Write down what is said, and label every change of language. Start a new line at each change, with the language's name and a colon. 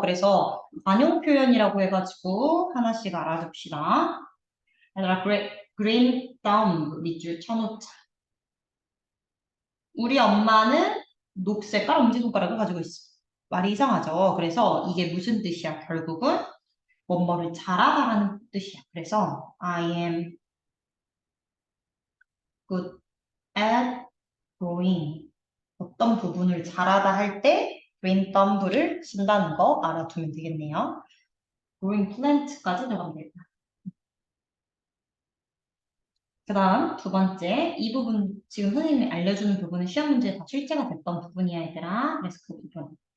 Korean: 그래서 관용 표현이라고 해가지고 하나씩 알아둡시다. 얘들아, green thumb 밑줄 쳐놓자. 우리 엄마는 녹색깔 엄지손가락을 가지고 있어. 말이 이상하죠? 그래서 이게 무슨 뜻이야? 결국은 뭐뭐를 잘하다라는 뜻이야.
English: 그래서 I am good at drawing.
Korean: 어떤 부분을 잘하다 할 때 green thumb를 쓴다는 거 알아두면 되겠네요. green plant까지 들어가면 되겠다. 그 다음 두 번째, 이 부분 지금 선생님이 알려주는 부분은 시험 문제에 다 출제가 됐던 부분이야 얘들아. 그래서 그 부분.